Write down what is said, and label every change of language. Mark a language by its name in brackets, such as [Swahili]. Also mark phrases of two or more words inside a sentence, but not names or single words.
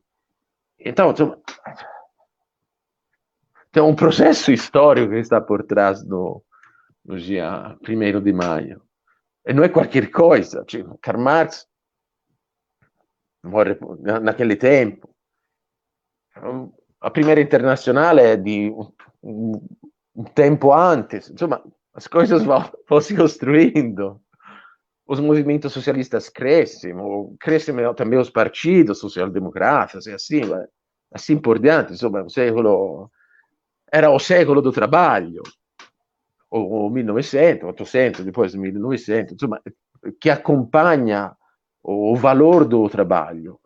[Portuguese] Então, tem um processo histórico que está por trás do dia 1º de maio. E não é qualquer coisa. Karl Marx morre naquele tempo. A primeira [Italian] internazionale è di un tempo antes. [Portuguese] Insomma, as coisas vão se construindo. Os movimentos socialistas crescem também os partidos social-democratas, e assim por diante. Insomma, era o século do trabalho, o 1900, 800, depois 1900, insomma, que acompanha o valor do trabalho.